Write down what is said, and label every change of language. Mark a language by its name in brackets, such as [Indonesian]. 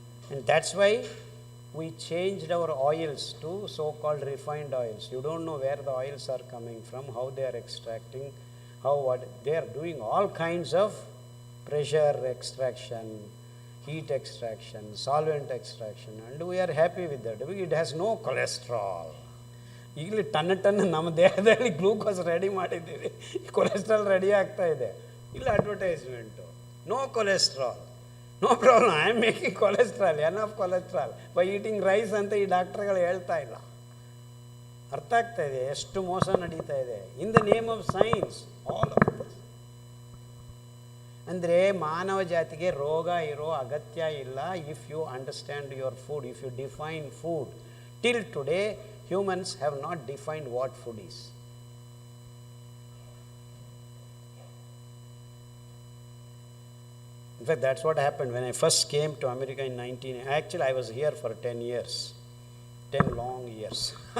[English] And that's why we changed our oils to so-called refined oils. You don't know where the oils are coming from, how they are extracting, they are doing all kinds of pressure extraction, heat extraction, solvent extraction, and we are happy with that. It has no cholesterol. [Kannada] ಈಗಲೇ ton ನಮ್ಮ ದೇಹದಲ್ಲಿ glucose ready ಮಾಡಿದ್ದೀವಿ, cholesterol ready ಆಗ್ತಾ ಇದೆ. ಇಲ್ಲ advertisement, [English] no cholesterol, no problem, I am making cholesterol, enough cholesterol by eating rice [Kannada] ಅಂತ ಈ ಡಾಕ್ಟ್ರುಗಳು ಹೇಳ್ತಾ ಇಲ್ಲ. ಅರ್ಥ ಆಗ್ತಾ ಇದೆ ಎಷ್ಟು ಮೋಸ ನಡೀತಾ ಇದೆ [English] In the name of science, all of this. [Kannada] ಅಂದರೆ ಮಾನವ ಜಾತಿಗೆ ರೋಗ ಇರೋ ಅಗತ್ಯ ಇಲ್ಲ [English] If you understand your food, if you define food. Till today humans have not defined what food is. In fact, that's what happened when I first came to America in 19... Actually, I was here for 10 years. 10 long years.